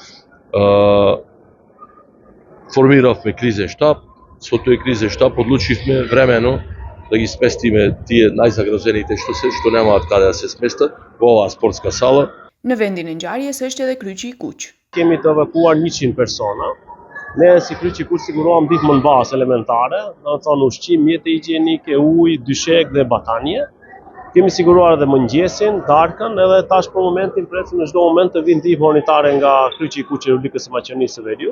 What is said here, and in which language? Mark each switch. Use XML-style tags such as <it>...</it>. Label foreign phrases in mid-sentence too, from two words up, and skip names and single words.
<mk>Формиравме кризен штаб, со тој кризен штаб одлучивме времено да ги сместиме тие најзагрозените што немаат каде да се сместат во оваа спортска сала.</mk> <sq>Në vendin e ngjarjes është edhe Kryqi i Kuq. Kemi të evakuar 100 persona. Ne si Kryqi i Kuq siguroam ndihmën bazë elementare, do të thonë ushqim, mjete higjienike, ujë, dyshek dhe batanie. Kemi siguruar edhe mëngjesin, darkën, edhe tash për momentin presim në çdo moment të vinë ndihmë humanitare nga Kryqi i Kuq e Republikës së Maqedonisë së Veriut.</sq>